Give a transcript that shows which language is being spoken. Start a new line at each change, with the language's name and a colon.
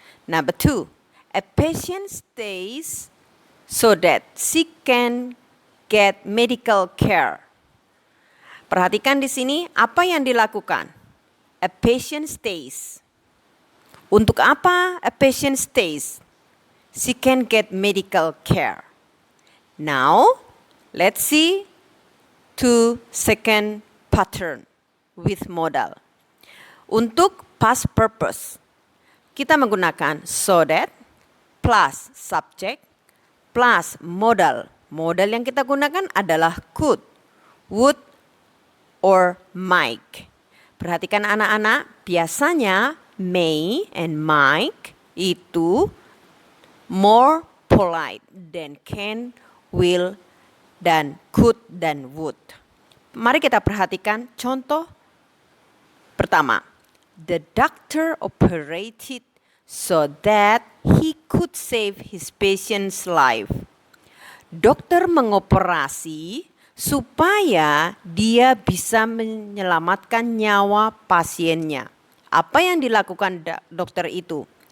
English: Number 2, a patient stays so that she can get medical care.
Indonesian: Perhatikan di sini apa yang dilakukan.
English: A patient stays.
Indonesian: Untuk apa
English: a patient stays? She can get medical care. Now, let's see to second pattern with modal.
Indonesian: Untuk past purpose, kita menggunakan
English: so that plus subject plus modal.
Indonesian: Modal yang kita gunakan adalah
English: could, would, or might.
Indonesian: Perhatikan anak-anak, biasanya
English: may and might itu more polite than can, will, dan could, dan would.
Indonesian: Mari kita perhatikan contoh pertama.
English: The doctor operated so that he could save his patient's life.
Indonesian: Dokter mengoperasi supaya dia bisa menyelamatkan nyawa pasiennya. Apa yang dilakukan dokter itu?